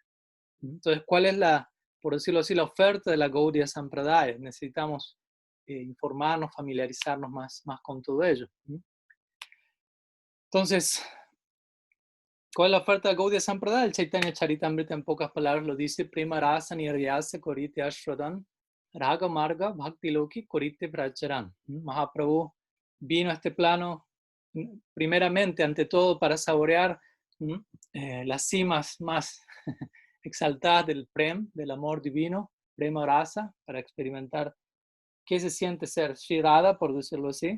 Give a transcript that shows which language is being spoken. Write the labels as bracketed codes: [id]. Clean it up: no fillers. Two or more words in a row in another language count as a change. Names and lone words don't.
[es] Entonces, ¿cuál es la, por decirlo así, la oferta de la Gaudiya Sampradaya? Necesitamos informarnos, familiarizarnos más con todo ello. Entonces, ¿cuál es la oferta de Gaudiya Sampradaya? El Chaitanya Charitamrita en pocas palabras lo dice: [bn] প্রেম রস নির্যাস করিতে আস্বাদন রাগ মার্গ ভক্তি লোকে করিতে প্রচারণ. [es] Mahaprabhu vino a este plano primeramente, ante todo, para saborear las cimas más exaltadas del prem, del amor divino, [bn] প্রেম রস, [es] para experimentar qué se siente ser Shri Radha, por decirlo así.